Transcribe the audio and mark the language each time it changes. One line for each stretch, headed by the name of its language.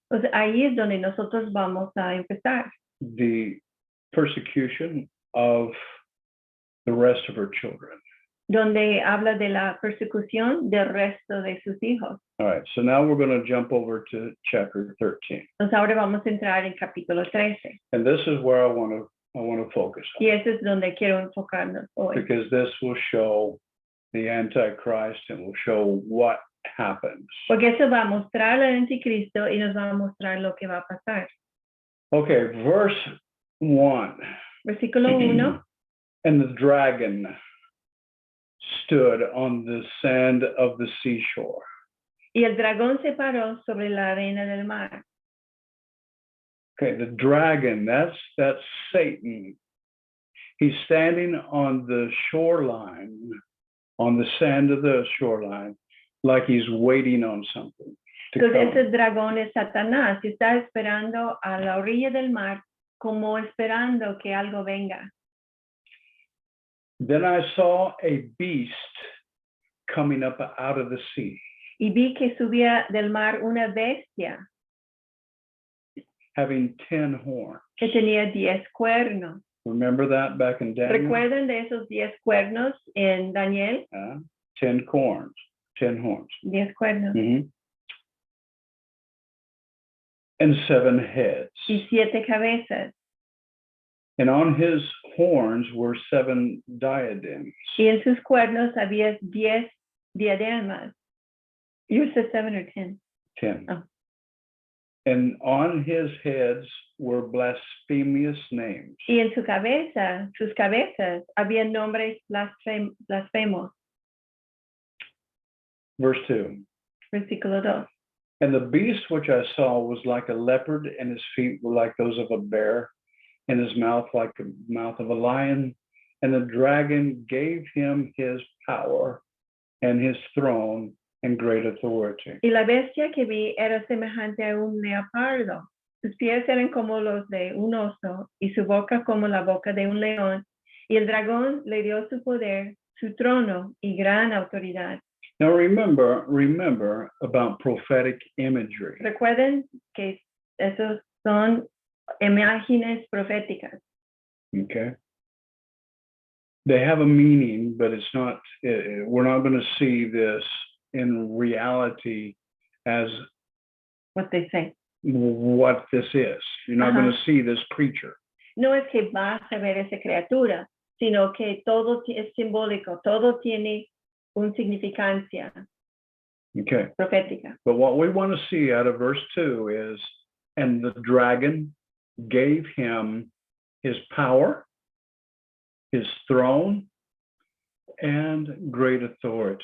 Spanish: Pues ahí es donde nosotros vamos a empezar.
English: The persecution of the rest of her children.
Spanish: Donde habla de la persecución del resto de sus hijos.
English: All right, so now we're going to jump over to chapter 13.
Spanish: Entonces ahora vamos a entrar en capítulo 13.
English: And this is where I want to focus
Spanish: Y
English: on,
Spanish: eso es donde quiero enfocarnos hoy.
English: because this will show the Antichrist and will show what happens.
Spanish: Porque eso va a mostrar al anticristo y nos va a mostrar lo que va a pasar.
English: Okay, verse 1.
Spanish: Versículo 1.
English: And the dragon stood on the sand of the seashore.
Spanish: Y el dragón se paró sobre la arena del mar.
English: Okay, the dragon, that's Satan. He's standing on the shoreline, on the sand of the shoreline, like he's waiting on something to
Spanish: Entonces
English: come.
Spanish: ese dragón es Satanás y está esperando a la orilla del mar como esperando que algo venga.
English: Then I saw a beast coming up out of the sea,
Spanish: Y vi que subía del mar una bestia
English: having 10 horns.
Spanish: que tenía 10 cuernos.
English: Remember that back in Daniel?
Spanish: ¿Recuerdan de esos 10 cuernos en Daniel?
English: 10 horns. 10 horns.
Spanish: 10 cuernos. Mhm.
English: And 7 heads.
Spanish: Y 7 cabezas.
English: And on his horns were 7 diadems.
Spanish: Y en sus cuernos había 10 diademas.
English: You said 7 or 10? 10. Oh. And on his heads were blasphemous names.
Spanish: Y en sus cabezas, había nombres blasfemos.
English: Verse 2.
Spanish: Versículo 2.
English: And the beast which I saw was like a leopard, and his feet were like those of a bear, and his mouth like the mouth of a lion. And the dragon gave him his power and his throne and great authority.
Spanish: Y la bestia que vi era semejante a un leopardo. Sus pies eran como los de un oso y su boca como la boca de un león. Y el dragón le dio su poder, su trono y gran autoridad.
English: Now remember about prophetic imagery.
Spanish: Recuerden que esos son imágenes proféticas.
English: Okay. They have a meaning, but it's not, we're not going to see this in reality as What they say. what this is. You're not going to see this creature.
Spanish: No es que vas a ver esa criatura, sino que todo es simbólico, todo tiene una significancia
English: Okay.
Spanish: profética.
English: But what we want to see out of verse 2 is, and the dragon gave him his power, his throne, and great authority.